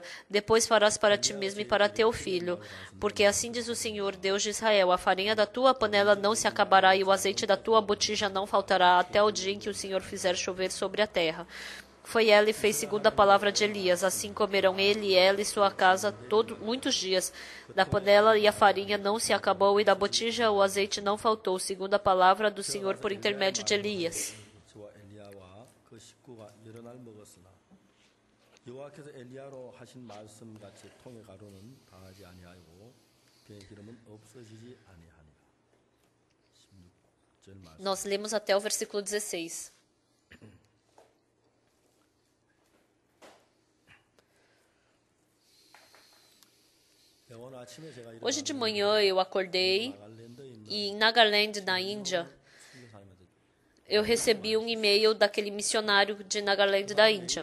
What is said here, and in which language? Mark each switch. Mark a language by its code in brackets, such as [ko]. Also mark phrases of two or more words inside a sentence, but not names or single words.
[pt] Depois farás para ti mesmo e para teu filho. Porque assim diz o Senhor, Deus de Israel: a farinha da tua panela não se acabará e o azeite da tua botija não faltará até o dia em que o Senhor fizer chover sobre a terra. Foi ela e fez segundo a palavra de Elias. Assim comerão ele, ela e sua casa muitos dias. Da panela e a farinha não se acabou, e da botija o azeite não faltou, segundo a palavra do Senhor por intermédio de Elias. [ko] 여호와께서 엘리야로 하신 말씀같이 통에 가루는 당하지 아니하고 그의 기름은 없어지지 아니하니라. 16절 말씀. [pt] Nós lemos até o versículo 16. Hoje de manhã eu acordei e em Nagaland, na Índia, eu recebi um e-mail daquele missionário de Nagaland da Índia.